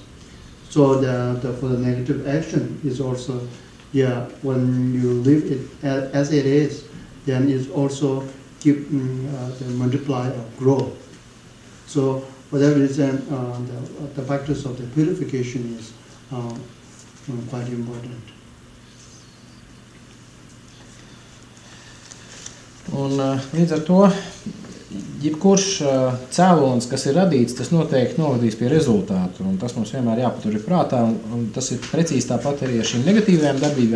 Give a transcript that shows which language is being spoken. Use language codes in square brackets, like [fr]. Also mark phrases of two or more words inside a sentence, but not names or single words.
[en] So for the negative action is also, when you leave it as it is, then it also keep the multiply or grow. So for that reason, the practice of the purification is quite important. [lv] Un līdz ar to jebkurš cēlonis, kas ir radīts, tas noteikti novadīs pie rezultātu, un tas mums vienmēr jāpatur prātā, un tas ir precīzi tāpat arī ar šīm negatīvajām darbībām.